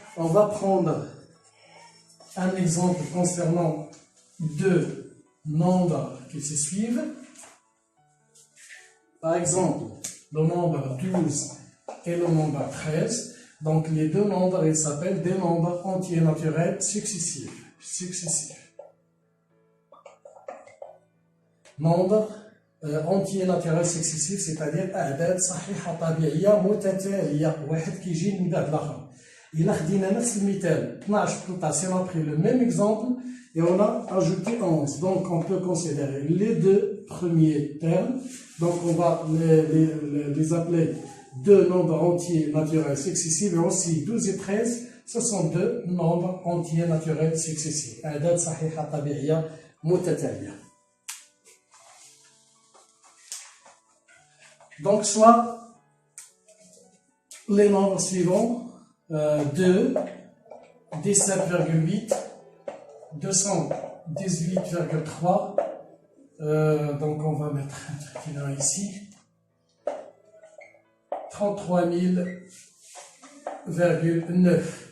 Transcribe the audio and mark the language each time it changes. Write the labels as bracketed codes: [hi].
[fr] On va prendre un exemple concernant deux nombres qui se suivent. Par exemple, le nombre 12 et le nombre 13. Donc les deux nombres, ils s'appellent des nombres entiers naturels successifs. Nombre entier naturel successif, c'est-à-dire [ar] أعداد صحيحة طبيعية متتالية، واحد كيجي من بعد الآخر. إلا خدينا نفس المثال [fr] 12 13, on a pris le même exemple et on a ajouté 11. Donc on peut considérer les deux premiers termes. Donc on va les appeler deux nombres entiers naturels successifs, et aussi 12 et 13, ce sont deux nombres entiers naturels successifs. [ar] أعداد صحيحة طبيعية متتالية. [fr] Donc, soit les nombres suivants, 2, 17,8, 218,3, donc on va mettre un truc là ici, 33 000,9.